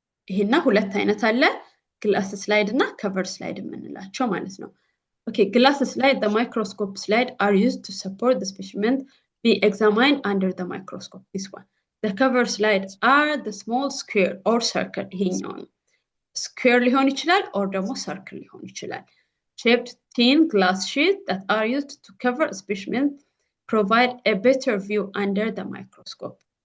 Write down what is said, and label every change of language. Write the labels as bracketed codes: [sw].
[am] ይሄና ሁለት አይነት አለ ግላስ ስላይድ እና ከቨር ስላይድ የምንላቸው ማለት ነው [en] okay glass slide the microscope slide are used to support the specimen be examined under the microscope. This one. The cover slides are the small square or circle. [am] Square ሊሆን ይችላል or ደግሞ circle ሊሆን ይችላል. [en] Shaped thin glass sheets that are used to cover specimens provide a better view under the microscope.